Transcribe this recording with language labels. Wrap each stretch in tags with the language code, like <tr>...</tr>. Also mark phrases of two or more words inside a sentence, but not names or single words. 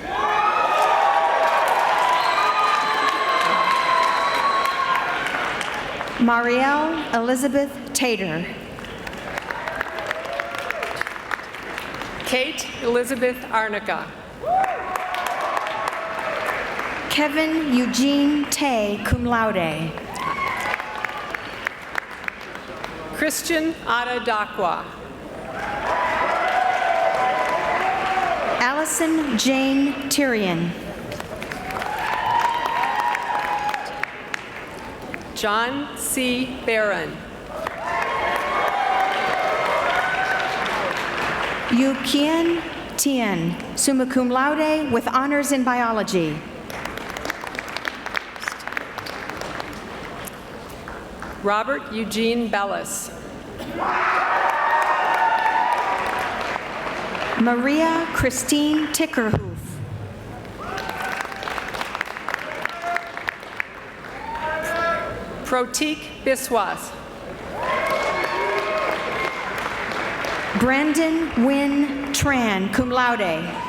<en>Marielle Elizabeth Tater. Kate Elizabeth Arnica. Kevin Eugene Tay,</en> <la>cum laude.</la> <en>Christian Adadakwa. Allison Jane Tyrion. John C. Barron. Yu Kian Tien,</en> <la>summa cum laude</la> <en>with honors in biology. Robert Eugene Bellis. Maria Christine Tickerhoof. Protik Biswas. Brandon Wynn Tran,</en> <la>cum laude.</la>